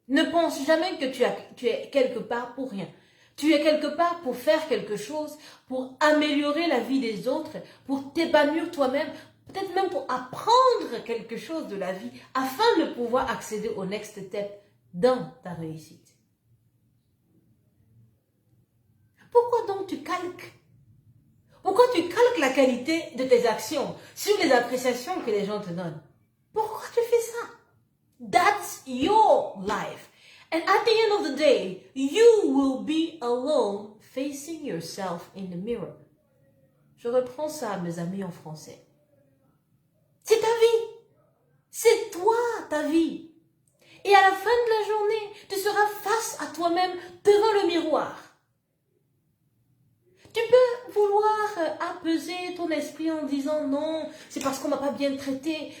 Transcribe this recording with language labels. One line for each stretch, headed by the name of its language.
French: Ne pense jamais que tu es quelque part pour rien. Tu es quelque part pour faire quelque chose, pour améliorer la vie des autres, pour t'épanouir toi-même, peut-être même pour apprendre quelque chose de la vie, afin de pouvoir accéder au next step dans ta réussite. Pourquoi donc tu calques? Pourquoi tu calques la qualité de tes actions sur les appréciations que les gens te donnent? Pourquoi tu fais ça?
English: That's your life. And at the end of the day, you will be alone facing yourself in the mirror.
French: Je reprends ça, mes amis, en français. C'est ta vie. C'est toi, ta vie. Et à la fin de la journée, tu seras face à toi-même devant le miroir. Tu peux vouloir apaiser ton esprit en disant non, c'est parce qu'on m'a pas bien traité.